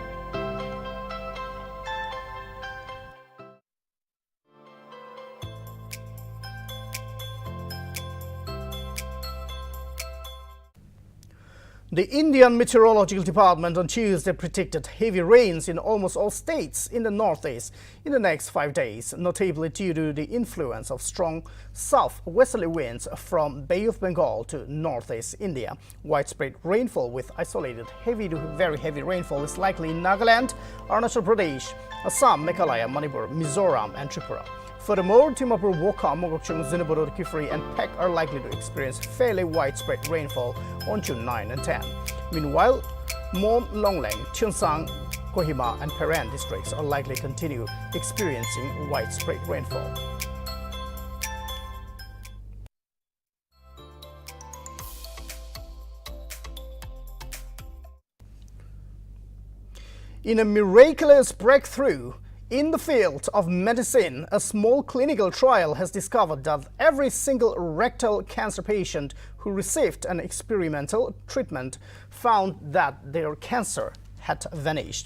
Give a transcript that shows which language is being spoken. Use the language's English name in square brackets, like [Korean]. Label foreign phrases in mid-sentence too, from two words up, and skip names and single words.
[English] The Indian Meteorological Department on Tuesday predicted heavy rains in almost all states in the northeast in the next 5 days, notably due to the influence of strong southwesterly winds from Bay of Bengal to northeast India. Widespread rainfall with isolated heavy to very heavy rainfall is likely in Nagaland, Arunachal Pradesh, Assam, Meghalaya, Manipur, Mizoram, and Tripura. Furthermore, Dimapur, Wokha, Mokokchung, Zinaburo, Kifri, and Pek are likely to experience fairly widespread rainfall on June 9 and 10. Meanwhile, Mon, Longlang, Cheongsang, Kohima, and Peren districts are likely to continue experiencing widespread rainfall. In a miraculous breakthrough in the field of medicine, a small clinical trial has discovered that every single rectal cancer patient who received an experimental treatment found that their cancer had vanished.